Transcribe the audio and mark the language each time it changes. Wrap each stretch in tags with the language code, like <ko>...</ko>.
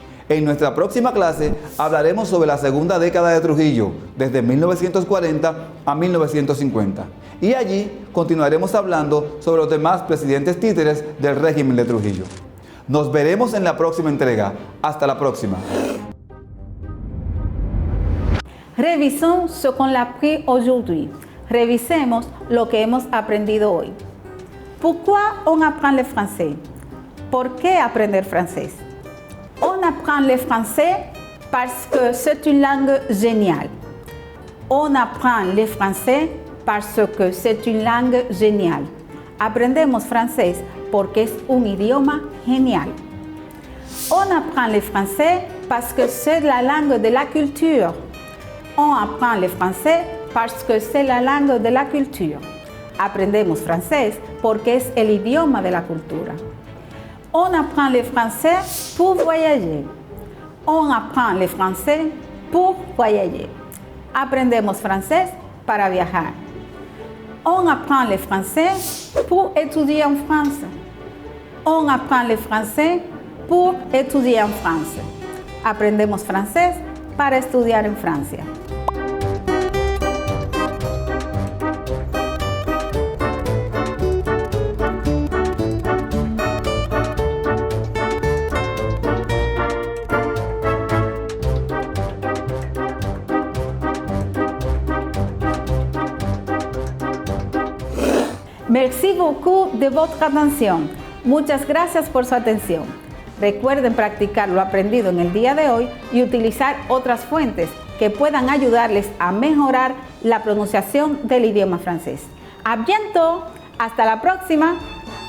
<es>En nuestra próxima clase hablaremos sobre la segunda década de Trujillo, desde 1940 a 1950. Y allí continuaremos hablando sobre los demás presidentes títeres del régimen de Trujillo. Nos veremos en la próxima entrega. Hasta la próxima.</es> <fr>Révisons ce qu'on a appris aujourd'hui.</fr> <es>Revisemos lo que hemos aprendido hoy.</es> <fr>Pourquoi on apprend le français?</fr> <es>¿Por qué aprender francés?</es> <fr>On apprend le français parce que c'est une langue géniale. On apprend le français parce que c'est une langue géniale.</fr> <es>Aprendemos francés porque es un idioma genial.</es> <fr>On apprend le français parce que c'est la langue de la culture. On apprend le français parce que c'est la langue de la culture.</fr> <es>Aprendemos francés porque es el idioma de la cultura.</es> <fr>On apprend le français pour voyager. On apprend le français pour voyager.</fr> <es>Aprendemos francés para viajar.</es> <fr>On apprend le français pour étudier en France. On apprend le français pour étudier en France.</fr> <es>Aprendemos francés para estudiar en Francia.</es> <fr>Merci beaucoup de votre attention.</fr> <es>Muchas gracias por su atención. Recuerden practicar lo aprendido en el día de hoy y utilizar otras fuentes que puedan ayudarles a mejorar la pronunciación del idioma francés.</es> <fr>¡A bientôt!</fr> <es>¡Hasta la próxima!</es>